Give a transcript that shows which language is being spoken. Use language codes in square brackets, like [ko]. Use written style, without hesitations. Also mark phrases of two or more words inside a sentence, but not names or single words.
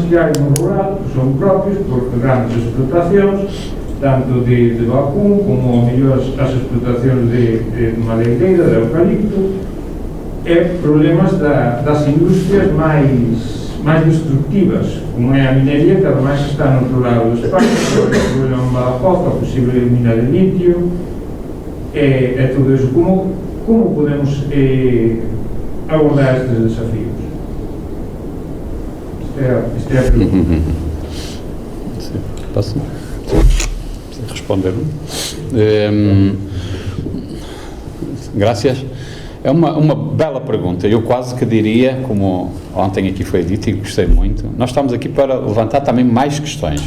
[gl] que hai no rural, que son propios por grandes explotacións, tanto de vacún como mellor as explotacións de madeireira, de eucalipto, e problemas das industrias máis destructivas, como é a minería, que ademais está no outro lado do espacio, o problema de Badajoz, a posible mina de litio, e todo iso. Como podemos abordar estes desafíos? [pt] Esta é a pergunta. Posso responder? Graças. É uma bela pergunta. Eu quase que diria, como ontem aqui foi dito e gostei muito, nós estamos aqui para levantar também mais questões.